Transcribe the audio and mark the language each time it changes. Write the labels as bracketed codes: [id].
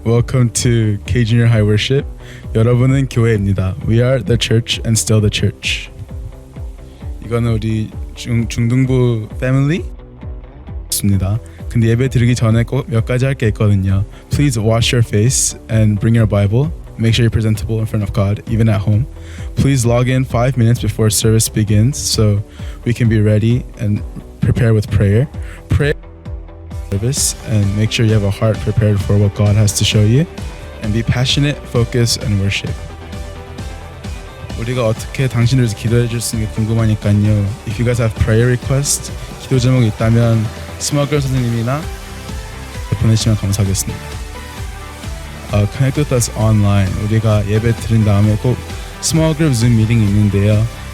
[en] Welcome to K Junior High Worship. [ko] 여러분은 교회입니다. [en] We are the church and still the church. [ko] 이거는 우리 중등부 패밀리 입니다. 근데 예배 드리기 전에 꼭 몇 가지 할 게 있거든요. [en] Please wash your face and bring your Bible. Make sure you're presentable in front of God, even at home. Please log in 5 minutes before service begins so we can be ready and prepare with prayer. Pray service and make sure you have a heart prepared for what God has to show you. And be passionate, focus, and worship. [ko] 우리가 어떻게 당신을 위해서 기도해 줄 수 있는 게 궁금하니까요. [en] If you guys have prayer requests, [ko] 기도 제목이 있다면 스마글 선생님이나 보내시면 감사하겠습니다. [en] Connect with us online. [ko] 우리가 예배 드린 다음에 꼭 small group Zoom 미팅이 있는데요.